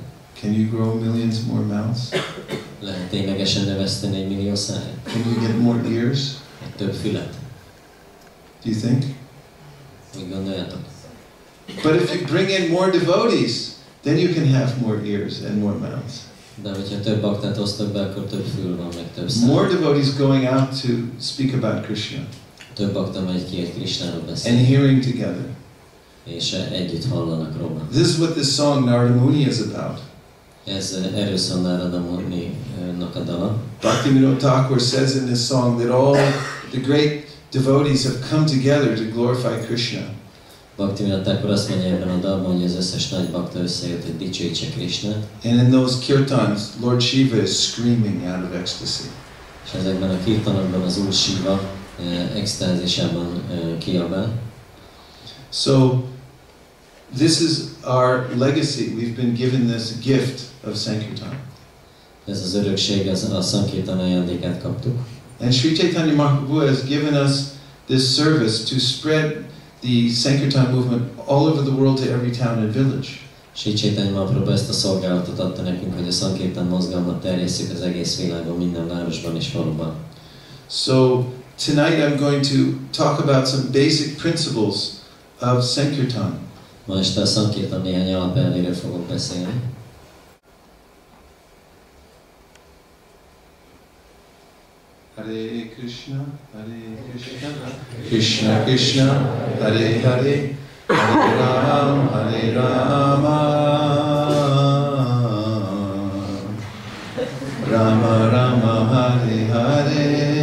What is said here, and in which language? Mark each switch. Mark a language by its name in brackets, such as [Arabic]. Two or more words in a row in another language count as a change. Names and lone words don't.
[English] Can you grow millions more mouths? [Hungarian] Lehet ténylegesen növeszteni 1 millió szájat? [English] Can you get more ears? [Hungarian] Egy több fület? [English] Do you think? [Hungarian] Úgy gondoljátok? [English] But if you bring in more devotees, then you can have more ears and more mouths. [Hungarian] De hogyha több baktát hoztak be, akkor több fül van, meg több szám. [English] More devotees going out to speak about Krishna. [Hungarian] Több bakta megy ki, hogy Krishnáról beszél. [English] And hearing together. [Hungarian] És együtt hallanak róla. [English] This is what this song Narada Muni is about. [Hungarian] Erről szól Narada Muninak a dala. [English] Bhaktivinoda Thakur says in this song that all the great devotees have come together to glorify Krishna. [Hungarian] Bhaktivinoda Thakur azt mondja ebben a dalban, hogy az összes nagy bakta összejött, hogy dicsőítse Krishnát. [English] And in those kirtans, Lord Shiva is screaming out of ecstasy. [Hungarian] És ezekben a kirtanokban az Úr Shiva extázisában kiabál. [English] So, this is our legacy. We've been given this gift of Sankirtana. [Hungarian] Ez az örökség, a Sankirtana ajándékát kaptuk. [English] And Sri Chaitanya Mahaprabhu has given us this service to spread the Sankirtan movement all over the world to every town and village. [Hungarian] Sri Chaitanya Mahaprabhu ezt a szolgálatot adta nekünk, hogy a Sankirtan mozgalmat terjesszük az egész világon, minden városban és faluban. [English] So, tonight I'm going to talk about some basic principles of Sankirtan. [Hungarian] Ma este a Sankirtan néhány alapelvéről fogok beszélni. [Sanskrit] Hare Krishna, Krishna Krishna, Hare Hare, Hare Rama, Rama Rama, Hare Hare.